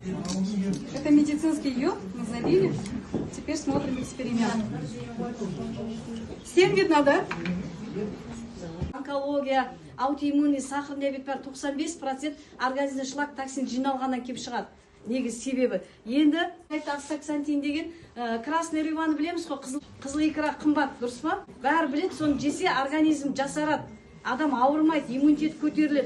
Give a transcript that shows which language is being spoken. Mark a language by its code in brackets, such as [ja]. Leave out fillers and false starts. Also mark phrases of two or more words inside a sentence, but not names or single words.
[ru] Это медицинский йод, мы залили. Теперь смотрим эксперимент. Всем видно, да? Онкология, аутоиммунный сахар диабет [kk] бар 95% организмде шлак токсин жиналғаннан келіп шығады. Негіз себебі. Енді астаксантин деген [ru] красный рыбаны [kk] білеміз ғой, қызыл икра қымбат, дұрыс па? Бәрі білет, соны жесе организм жасарады. Адам ауырмайды, иммунитет көтеріледі.